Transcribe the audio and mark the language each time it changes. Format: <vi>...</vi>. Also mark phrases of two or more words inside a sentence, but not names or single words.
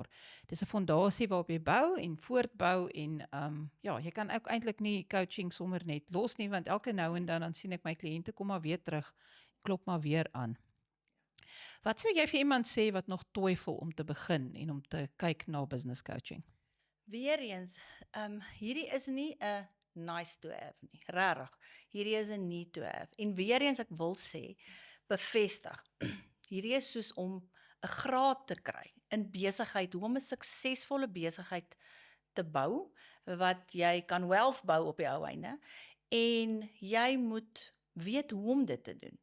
<af>Dis 'n fondasie waarop jy bou en voortbou en ja, jy kan ook eintlik nie coaching sommer net los nie, want elke nou en dan sien ek my kliënte kom maar weer terug, klop maar weer aan. Wat sou jy vir iemand sê wat nog twyfel om te begin en om te kyk na</af> <en>business coaching?</en> <af>Weereens, hierdie is nie 'n</af> <en>nice to have</en> <af>nie, regtig. Hierdie is 'n</af> <en>need to have.</en> <af>En weer eens, ek wil sê, bevestig, hierdie is soos om 'n graad te kry in besigheid, hoe om 'n suksesvolle besigheid te bou, wat jy kan wealth bou op die ou einde, en jy moet weet hoe om dit te doen.</af>